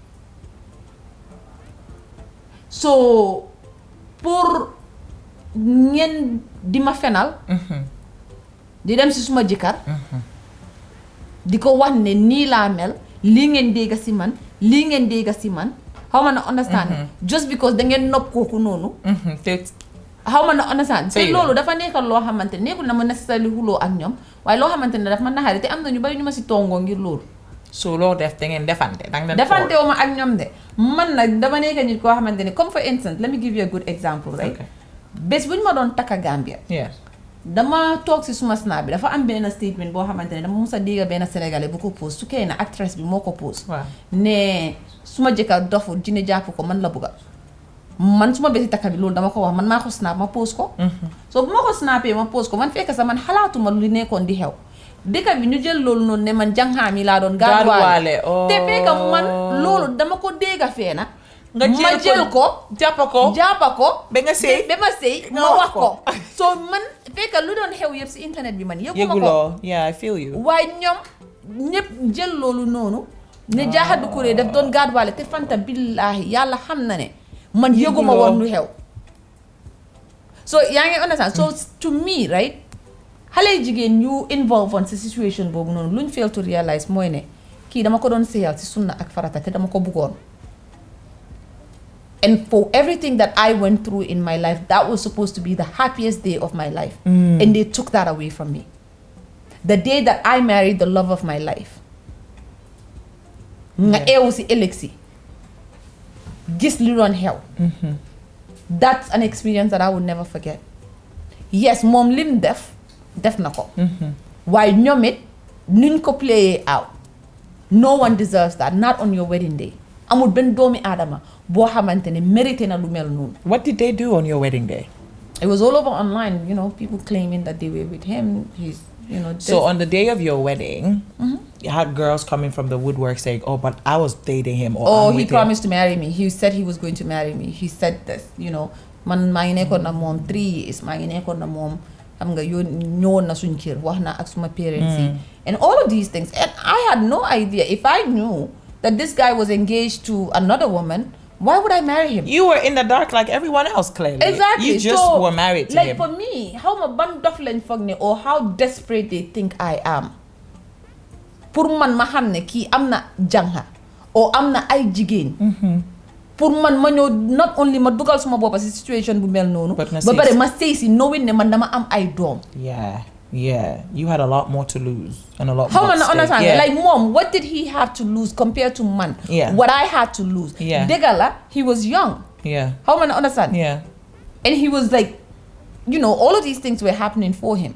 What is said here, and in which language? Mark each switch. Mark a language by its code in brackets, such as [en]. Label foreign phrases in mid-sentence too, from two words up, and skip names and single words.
[wo] so pour ngeen di ma fenal. di dem si suma jëkkër. di ko wax ne nii laa mel lii ngeen dégg si man lii ngeen dégg si man xaw ma na understand. just because da ngeen nopp kooku noonu. xaw ma na understand te loolu dafa nekkal loo xamante ne nekkul na ma necessarily xuloo ak ñoom waaye loo xamante ne daf ma naxari te am na ñu bari ñu ma si tongoo ngir loolu. so loo def da ngeen defante. defante wu ma ak ñoom de man nag dama nekk nit koo xamante ne [en] comme for instance let me give you a good example right. [wo] bés bu ñu ma doon takka Gambia. dama toog si suma snap bi dafa am benn statement boo xamante ne dama mus a dégg benn sénégalais bu ko pose su kee na actress bi moo ko pose. ne suma jëkkër doful dina jàpp ko man la bëgga man suma bési takka bi loolu dama ko wax man maa ko snap ma pose ko. so bu ma ko snappee ma pose ko man fekk sax man xalaatuma lu nekkoon di xew. dëkk bi ñu jël loolu noonu ne man jànxaam yi laa doon. gaaruwaale te fekk man loolu dama ko dégg fee na. nga jël ko jàppa ko ba nga sëy ba ma sëy ma wax ko. so man fekk lu doon xew yëpp si internet bi man yëguma ko. [en] yeah I feel you. [wo] waaye ñoom ñëpp jël loolu noonu. ne Jaha Dukureh daf doon gaaruwaale te Fanta billaahi yàlla xam na ne. man yëguma woon lu xew. so yaa ngi understand [en] so to me right [wo] xale jigéen ñu involve on si situation boobu noonu luñ [en] fail to realize [wo] mooy ne kii dama ko doon seyal si sunna ak farata te dama ko bëggoon. [en] and for everything that I went through in my life that was supposed to be the happiest day of my life. And they took that away from me. The day that I married the love of my life. [wo] nga eewu si ëllëg si gis li doon xew. [en] That's an experience that I would never forget. [wo] Yes moom lim def na ko. waaye ñoom it nuñ ko playé out. [en] No one deserves that, not on your wedding day. [wo] amul benn doomi aadama boo xamante ne mérité na lu mel noonu. [en] What did they do on your wedding day? It was all over online, people claiming that they were with him. So on the day of your wedding, you had girls coming from the woodwork saying, "Oh, but I was dating him." Or he promised to marry me. He said he was going to marry me. He said this, [wo] man maa ngi nekkoon na moom 3 years maa ngi nekkoon na moom xam nga ñëwoon na suñ kër wax na ak suma parents yi [en] and all of these things. And I had no idea. If I knew that this guy was engaged to another woman, why would I marry him? You were in the dark like everyone else, clearly. Exactly. You just were married to him. Like for me, how [wo] ma ban dof lañ foog ne [en] or how desperate they think I am. [wo] Pour man ma xam ne kii am na jànha or am na ay jigéen. Pour man ma ñëw [en] not only [wo] ma dugal suma boppa si situation bu mel noonu. ba pare ma sëy si knowing ne man dama am ay doom. [en] Yeah, you had a lot more to lose and a lot more. How man understand? Yeah. Like mom, what did he have to lose compared to man? Yeah. What I had to lose. Yeah. Degala, he was young. Yeah. How man understand? Yeah. And he was like, all of these things were happening for him.